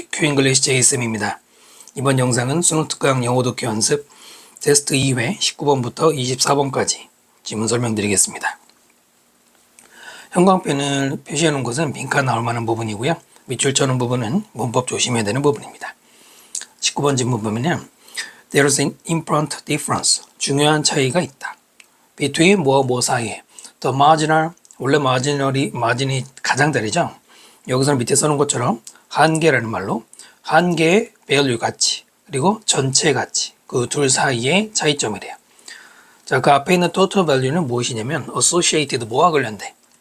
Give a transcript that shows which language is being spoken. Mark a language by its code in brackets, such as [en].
[ko] 큐잉글리시 제이쌤입니다. 이번 영상은 수능 특강 영어 독해 연습 테스트 2회 19번부터 24번까지 지문 설명드리겠습니다. 형광펜을 표시해 놓은 것은 빈칸 나올 만한 부분이고요. 밑줄 쳐놓은 부분은 문법 조심해야 되는 부분입니다. 19번 지문 보면요. [en] There is an important difference. [ko] 중요한 차이가 있다. Between 뭐 사이에. [en] The marginal, [ko] 원래 마진이 가장 다르죠. 여기서는 밑에 써놓은 것처럼 한계라는 말로 한계의 value 가치 그리고 전체 가치 그 둘 사이의 차이점이래요. 자, 그 앞에 있는 total value는 무엇이냐면 associated 뭐와 관련돼?